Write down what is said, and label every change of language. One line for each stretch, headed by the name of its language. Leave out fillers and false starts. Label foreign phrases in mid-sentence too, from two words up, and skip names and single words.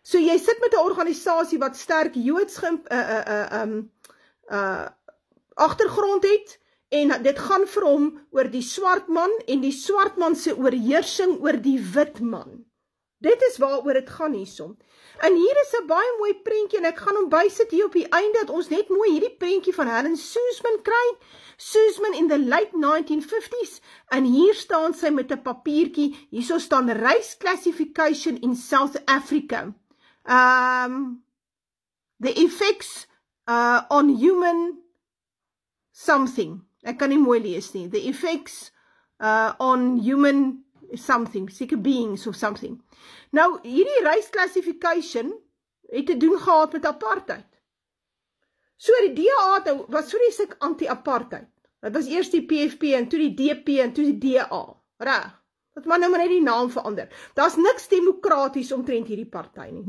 Afrikaans: So jy sit met 'n organisasie wat sterk Joods agtergrond het, en dit gaan vir hom oor die swart man en die swart man se oorheersing oor die wit man. Dit is waaroor dit gaan hiersom. En hier is 'n baie mooi prentjie, en ek gaan hom bysit hier op die einde, dat ons net mooi hierdie prentjie van Helen Suzman kry.
English: Suzman in the late 1950s,
Afrikaans: en hier staan sy met 'n papiertjie, hierso staan
English: race classification
Afrikaans: in South Africa.
English: The effects on human something.
Afrikaans: Ek kan nie mooi lees nie.
English: The effects on human something, seker beings of something.
Afrikaans: Nou, hierdie
English: race classification
Afrikaans: het te doen gehad met apartheid. So die DA was vreeslik anti-apartheid. Dit was eers die PFP en toe die DP en toe die DA. Reg. Dat maar nou maar net die naam verander. Daar's niks demokraties omtrent hierdie party nie.